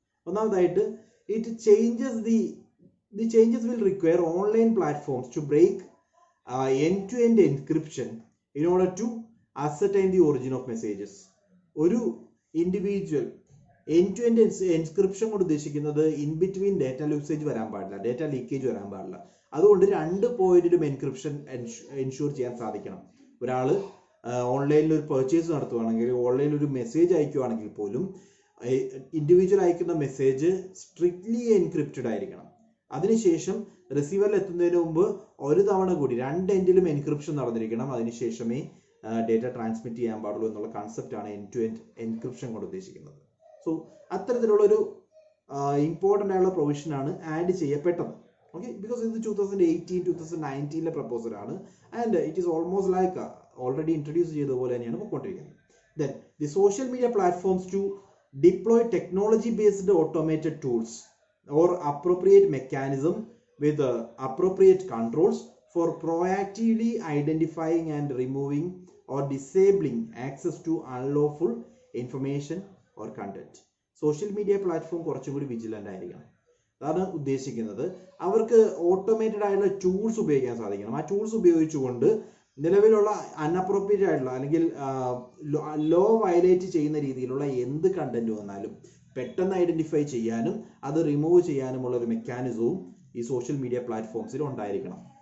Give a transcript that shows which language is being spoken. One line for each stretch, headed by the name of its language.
Malayalam: ഒന്നാമതായിട്ട്
English: It changes will require online platforms to break end-to-end encryption in order to ascertain the origin of messages.
Malayalam: ഒരു individual end-to-end encryption കൊണ്ട് ഉദ്ദേശിക്കുന്നത് in between data ലൂസേജ് വരാൻ പാടില്ല, data leakage വരാൻ പാടില്ല. അതുകൊണ്ട് 2 പോയിന്റിലും എൻക്രിപ്ഷൻ എൻഷുർ ചെയ്യാൻ സാധിക്കണം. ഒരാൾ ഓൺലൈനിൽ ഒരു പർച്ചേസ് നടത്തുകയാണെങ്കിൽ, ഓൺലൈനിൽ ഒരു മെസ്സേജ് അയക്കുകയാണെങ്കിൽ പോലും ഇൻഡിവിജ്വൽ അയക്കുന്ന മെസ്സേജ് സ്ട്രിക്ട്ലി എൻക്രിപ്റ്റഡ് ആയിരിക്കണം. അതിനുശേഷം റിസീവറിൽ എത്തുന്നതിന് മുമ്പ് ഒരു തവണ കൂടി 2 എൻഡിലും എൻക്രിപ്ഷൻ നടന്നിരിക്കണം. അതിനുശേഷമേ ഡേറ്റ ട്രാൻസ്മിറ്റ് ചെയ്യാൻ പാടുള്ളൂ എന്നുള്ള കൺസെപ്റ്റാണ് എൻഡ് ടു എൻഡ് എൻക്രിപ്ഷൻ കൊണ്ട് ഉദ്ദേശിക്കുന്നത്. സോ അത്തരത്തിലുള്ളൊരു ഇമ്പോർട്ടൻ്റ് ആയുള്ള പ്രൊവിഷനാണ് ആഡ് ചെയ്യപ്പെട്ടത്. ഓക്കെ, ബിക്കോസ് ഇത് 2018-2019 പ്രപ്പോസലാണ്
English: and it is almost like already
Malayalam: introduce ചെയ്ത പോലെ തന്നെയാണ് പോയിക്കൊണ്ടിരിക്കുന്നത്.
English: Then the social media platforms to deploy technology based automated tools or appropriate mechanism with appropriate controls for proactively identifying and removing or disabling access to unlawful information or content.
Malayalam: Social media platform കുറച്ചും കൂടി vigilant ആയിരിക്കണം. അതാണ് ഉദ്ദേശിക്കുന്നത്. അവർക്ക് automated ആയിട്ടുള്ള tools ഉപയോഗിക്കാൻ സാധിക്കണം. ആ ടൂൾസ് ഉപയോഗിച്ചുകൊണ്ട് നിലവിലുള്ള അൺഅപ്രോപ്രിയേറ്റ് ആയിട്ടുള്ള അല്ലെങ്കിൽ ലോ വയലേറ്റ് ചെയ്യുന്ന രീതിയിലുള്ള എന്ത് കണ്ടന്റ് വന്നാലും പെട്ടെന്ന് ഐഡന്റിഫൈ ചെയ്യാനും അത് റിമൂവ് ചെയ്യാനുമുള്ള ഒരു മെക്കാനിസവും ഈ സോഷ്യൽ മീഡിയ പ്ലാറ്റ്ഫോംസിൽ ഉണ്ടായിരിക്കണം.